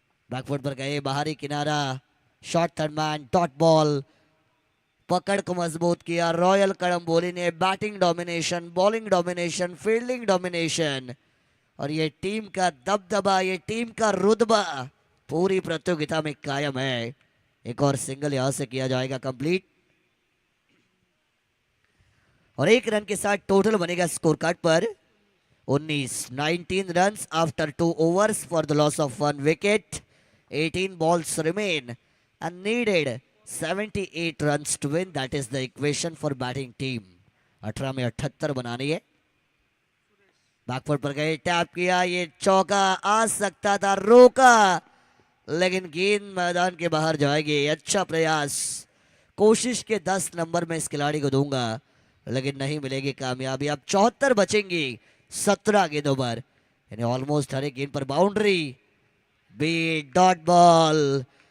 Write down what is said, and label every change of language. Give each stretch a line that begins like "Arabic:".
Hindi: Back foot पर गए, बाहरी किनारा, short third man, dot ball, पकड़ को मजबूत किया रॉयल कड़म्बोली ने। Batting domination, bowling domination, fielding domination और ये टीम का दबदबा, ये टीम का रुतबा पूरी प्रतियोगिता में कायम है। एक और सिंगल यहां से किया जाएगा कंप्लीट और एक रन के साथ टोटल बनेगा स्कोर कार्ड पर 19 runs
English: After 2 overs for the loss of 1 wicket. 18 balls remain and needed 78 runs to win. That is the equation for batting team.
Hindi: 18 में 78 बनानी है। बैकफुट पर गए, टैप किया, ये चौका आ सकता था, रोका, लेकिन गेंद मैदान के बाहर जाएगी। अच्छा प्रयास, कोशिश के 10 नंबर में इस खिलाड़ी को दूंगा, लेकिन नहीं मिलेगी कामयाबी। अब 74 बचेंगी 17 गेंदों पर, यानी ऑलमोस्ट हर एक गेंद पर बाउंड्री, बी डॉट बॉल।